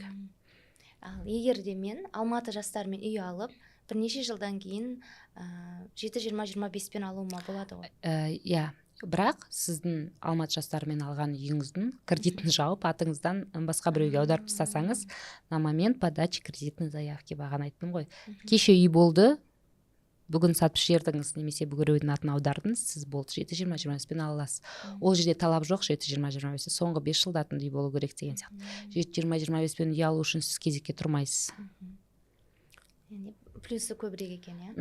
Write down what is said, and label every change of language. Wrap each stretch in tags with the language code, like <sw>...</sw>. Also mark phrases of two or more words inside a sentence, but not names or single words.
<kk>Ал егер де мен Алматы жастарымен үй алып, бірнеше жылдан кейін 7-20-25 алуыма болады ғой? Иә, бірақ сіздің Алматы жастарымен алған үйіңіздің кредитін жауып, атыңыздан басқа біреуге аударып тастасаңыз,</kk> <ru>на момент подачи кредитной заявки,</ru> <kk>бағана айттым ғой. Кеше үй болды, бүгін сатып жібердіңіз, немесе біреудің атын аудардыңыз, сіз болды 7-20-25 ала аласыз. Ол жерде талап жоқ 7-20-25, соңғы 5 жылдатын үй болу керек деген сияқты. 7-20-25 үй алу үшін сіз кезекке тұрмайсыз. Яғни плюсы көбірек екен, иә?</kk>